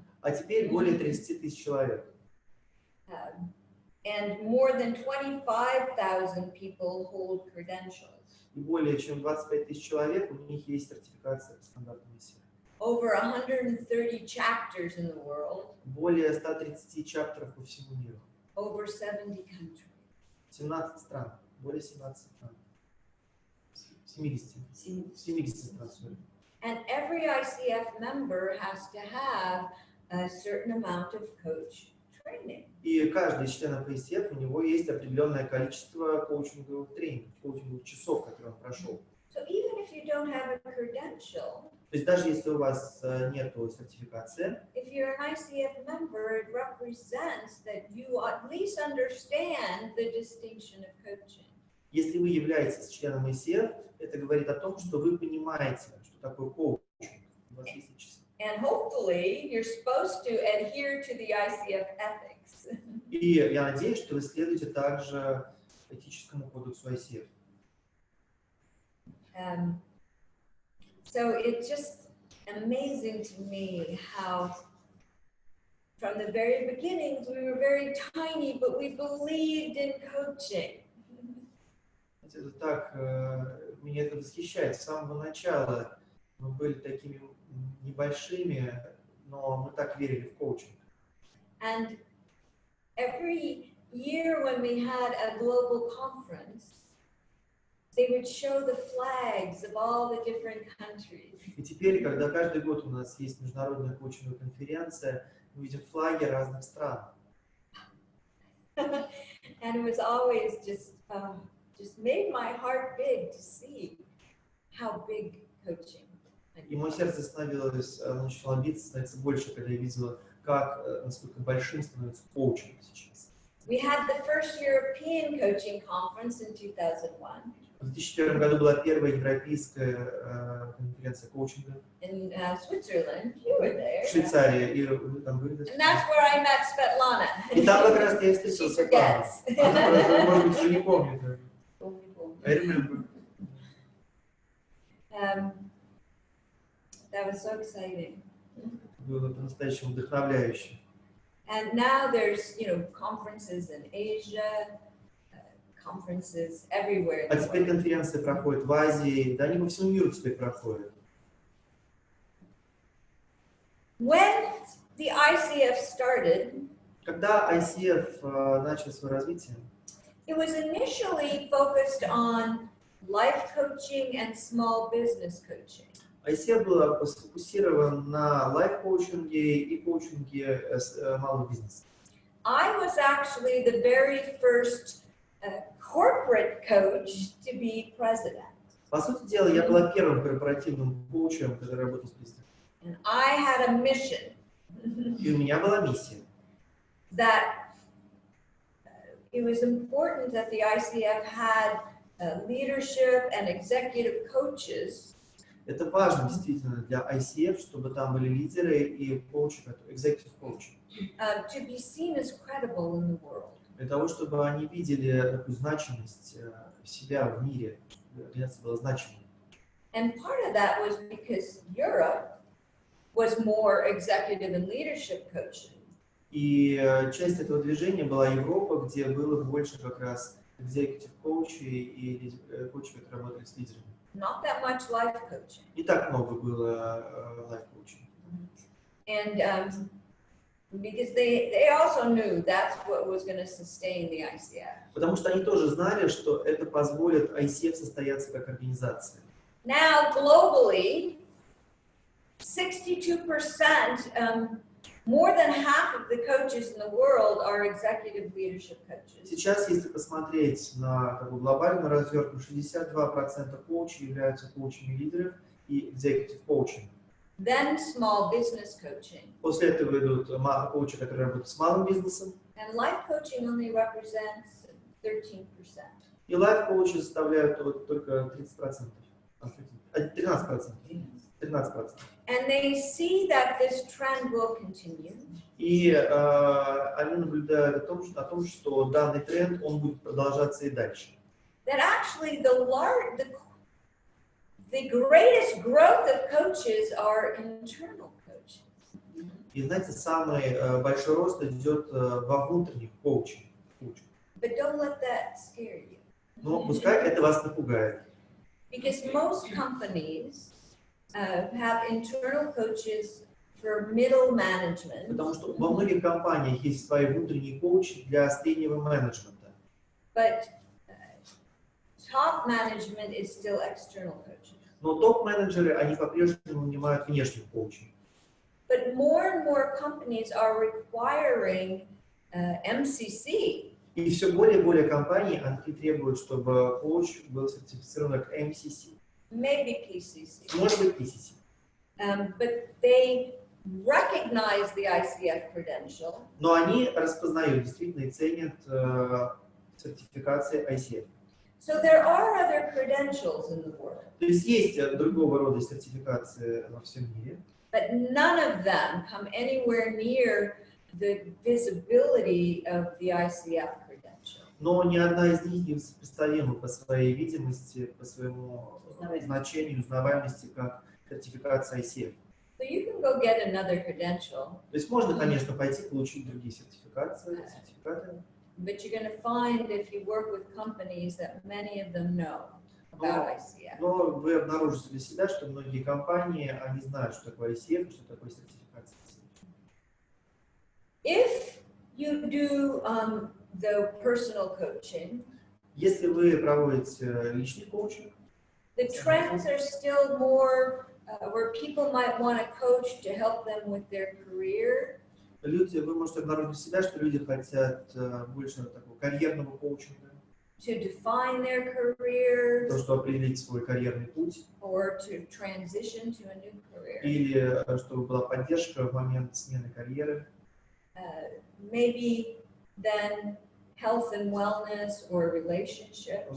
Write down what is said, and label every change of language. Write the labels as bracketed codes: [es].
[ru] А теперь более 30 тысяч человек. [en] And more than 25,000 people hold credentials. [ru] И более чем 25 тысяч человек, у них есть сертификация по стандартам ICF. [en] Over 130 chapters in the world. [ru] Более 130 чаптеров по всему миру. [en] Over 70 countries. [ru] 17 стран. Более 17 стран. 70 стран, sorry. [en] And every ICF member has to have a certain amount of coach training. [ru] И каждый из членов ICF, у него есть определенное количество коучинговых тренингов, коучинговых часов, которые он прошел. [en] So even if you don't have a credential, [ru] То есть даже если у вас нет сертификации, [en] if you're an ICF member, it represents that you at least understand the distinction of coaching. [ru] если вы являетесь членом ICF, это говорит о том, что вы понимаете, что такое коучинг. У вас есть часы. [en] And hopefully, you're supposed to adhere to the ICF ethics. [ru] И я надеюсь, что вы следуете также этическому кодексу ICF. [en] So it's just amazing to me how from the very beginnings we were very tiny, but we believed in coaching. [ru] Это так, меня это восхищает. С самого начала мы были такими небольшими, но мы так верили в коучинг. [en] And every year when we had a global conference, they would show the flags of all the different countries. [ru] И теперь, когда каждый год у нас есть международная коучинговая конференция, мы видим флаги разных стран. [en] And it was always just made my heart big to see how big coaching. [ru] И мое сердце становилось, начало биться, становиться больше, когда я видела, насколько большим становится коучинг сейчас. [en] We had the first European coaching conference in 2001. [ru] В 2001 году была первая европейская конференция коучинга [en] In Switzerland, you were there. [ru] в Швейцарии, и вы там были. [en] And that's where I met Svetlana. [ru] И там как раз я встретил [en] She [ru] Светлану. [en] forgets. [ru] Она, может быть, уже не помнит. [en] I remember. That was so exciting. [ru] Было по-настоящему вдохновляюще. [en] And now there's, conferences in Asia, conferences everywhere. [ru] А теперь конференции проходят в Азии, да они по всему миру теперь проходят. [en] When the ICF started, [ru] Когда ICF начал свое развитие, [en] it was initially focused on life coaching and small business coaching. [ru] ICF был сфокусирован на лайф-коучинге и коучинге малого бизнеса. [en] I was actually the very first corporate coach to be president. [ru] По сути дела, я была первым корпоративным коучем, который работал с президентом. [en] And I had a mission. [ru] И у меня была миссия. [en] That it was important that the ICF had leadership and executive coaches. [ru] Это важно действительно для ICF, чтобы там были лидеры и коучи, executive коучи. [en] To be seen as credible in the world. [ru] Для того, чтобы они видели такую значимость себя в мире, организация была значимой. [en] And part of that was because Europe was more executive and leadership coaching. [ru] И часть этого движения была Европа, где было больше как раз executive коучей и коучей, которые работали с лидерами. [en] Not that much life coaching. [ru] Не так много было life коучинга. [en] And because they also knew that's what was going to sustain the ICF. [ru] Потому что они тоже знали, что это позволит ICF состояться как организация. [en] Now globally, 62%, more than half of the coaches in the world are executive leadership coaches. [ru] Сейчас, если посмотреть на такую глобальную развертку, 62% коучей являются коучами лидеров и executive коучами. [en] Then small business coaching. [ru] После этого идут коучи, которые работают с малым бизнесом. [en] And life coaching only represents 13%. [ru] И лайф-коучи составляют только 30%. 13%. 13%. [en] And they see that this trend will continue. [ru] И они наблюдают о том, что данный тренд он будет продолжаться и дальше. [en] That actually the greatest growth of coaches are internal coaches. [ru] И знаете, самый большой рост идет во внутренних коучах. [en] But don't let that scare you. [ru] Но пускай это вас не пугает. [en] Because most companies have internal coaches for middle management. [ru] Потому что во многих компаниях есть свои внутренние коучи для среднего менеджмента. [en] But top management is still external coaches. [ru] Но топ-менеджеры, они по-прежнему нанимают внешних коучей. [en] But more and more companies are requiring MCC. [ru] И все более и более компаний, они требуют, чтобы коуч был сертифицирован как MCC. [en] Maybe PCC. [ru] Может быть, PCC. [en] But they recognize the ICF credential. [ru] Но они распознают действительно и ценят сертификации ICF. [en] So there are other credentials in the world. [ru] То есть есть другого рода сертификации во всем мире. [en] But none of them come anywhere near the visibility of the ICF credential. [ru] Но ни одна из них не сопоставима по своей видимости, по своему значению, узнаваемости, как сертификация ICF. [en] So you can go get another credential. [ru] То есть можно, конечно, пойти получить другие сертификаты, [en] But you're going to find if you work with companies that many of them know about ICF. [ru] Но вы обнаружите для себя, что многие компании, они знают, что такое ICF, что такое сертификация ICF. [en] If you do the personal coaching, [ru] если вы проводите личный коучинг, [en] the trends are still more where people might want a coach to help them with their career. [ru] вы можете обнаружить для себя, что люди хотят больше такого карьерного коучинга, [en] to define their career, [ru] то, что определить свой карьерный путь, [en] or to transition to a new career. [ru] или чтобы была поддержка в момент смены карьеры. [en] Maybe then health and wellness or relationships.